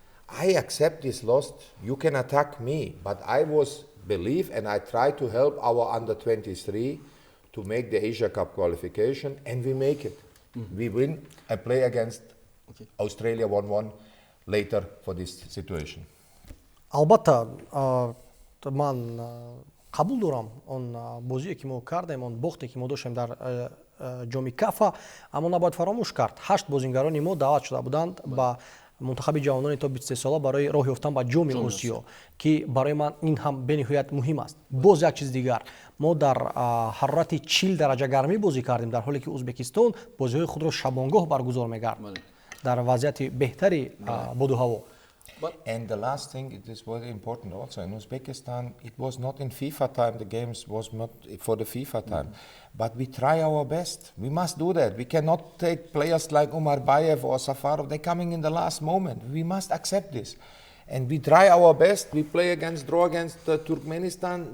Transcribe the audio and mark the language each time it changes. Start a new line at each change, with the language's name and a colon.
English: I accept this loss. You can attack me, but I believe and I try to help our under 23 to make the Asia Cup qualification, and we make it. We win and play against Australia 1-1 later for this situation.
Tajik: Албатта ман қабул дорам он бозие ки мо кардем он бохте ки мо доштем дар ҷоми Кафа, аммо набояд фаромӯш кард 8 бозингарони мо даъват шуда буданд ба мунтахаби ҷавонони то 23 сола барои роҳ ёфтан ба ҷоми Осиё ки барои ман ин ҳам бениҳоят муҳим аст. Боз як чиз дигар, мо дар ҳарорати 40 дараҷа гармӣ бозӣ кардем дар ҳоле ки Ӯзбекистон бозиҳои худро шабонгоҳ баргузор мекард дар вазъияти беҳтари боду ҳаво.
English: And the last thing, it is very important also, in Uzbekistan, it was not in FIFA time, the games was not for the FIFA time. But we try our best. We must do that. We cannot take players like Umar Bayev or Safarov, they're coming in the last moment. We must accept this. And we try our best. We draw against Turkmenistan.